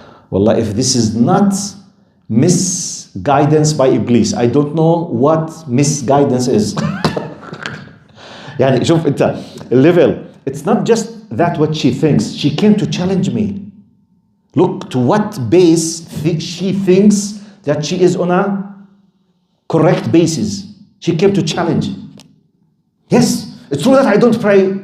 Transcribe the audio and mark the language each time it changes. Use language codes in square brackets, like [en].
[en] Wallah, if this is not misguidance by Iblis, I don't know what misguidance is. [ar] يعني شوف انت level. [en] It's not just that what she thinks. She came to challenge me. Look to what base she thinks that she is on a correct basis. She came to challenge. Yes, it's true that I don't pray.